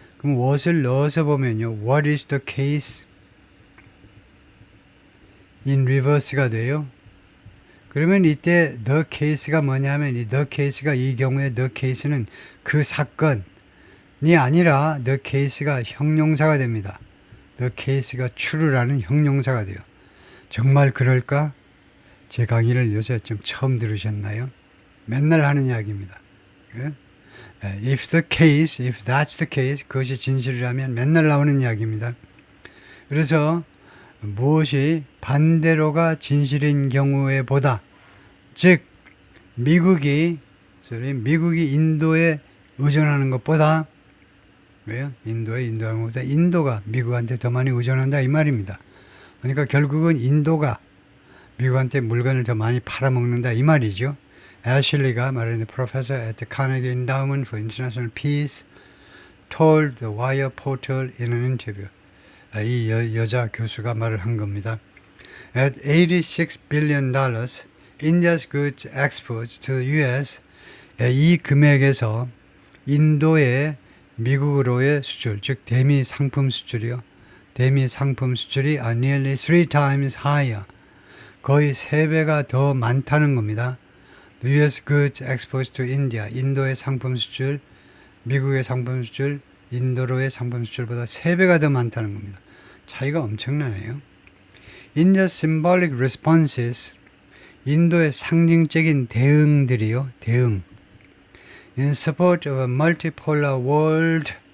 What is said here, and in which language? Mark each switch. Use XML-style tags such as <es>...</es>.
<ko>그럼 what을 넣어서 보면요</ko> <en>what is the case in reverse</en> <ko>가 돼요. 그러면 이때 the case가 뭐냐면 이 the case가 이 경우에 the case는 그 사건 아니라 the case가 형용사가 됩니다. the case가 true라는 형용사가 돼요. 정말 그럴까? 제 강의를 요새 좀 처음 들으셨나요? 맨날 하는 이야기입니다.</ko> <en>If the case, if that's the case,</en> <ko>그것이 진실이라면 맨날 나오는 이야기입니다. 그래서 무엇이 반대로가 진실인 경우에 보다, 즉 미국이 인도에 의존하는 것보다, 왜요? 인도하는 것보다 인도가 미국한테 더 많이 의존한다 이 말입니다. 그러니까 결국은 인도가 미국한테 물건을 더 많이 팔아먹는다 이 말이죠. 애슐리가 말하는</ko> <en>professor at the Carnegie Endowment for International Peace told the Wire portal in an interview.</en> <ko>이 여자 교수가 말을 한 겁니다.</ko> <en>At $86 billion, India's goods exports to the U.S.</en> <ko>이 금액에서 인도의 미국으로의 수출, 즉 대미 상품 수출이요. 대미 상품 수출이</ko> <en>are nearly 3 times higher.</en> <ko>거의 3배가 더 많다는 겁니다.</ko> <en>The U.S. goods exports to India.</en> <ko>인도의 상품 수출, 미국의 상품 수출, 인도로의 상품 수출보다 3배가 더 많다는 겁니다. 차이가 엄청나네요.</ko> <en>India's symbolic responses.</en> <ko>인도의 상징적인 대응들이요. 대응.</ko> <en>In support of a multipolar world.</en>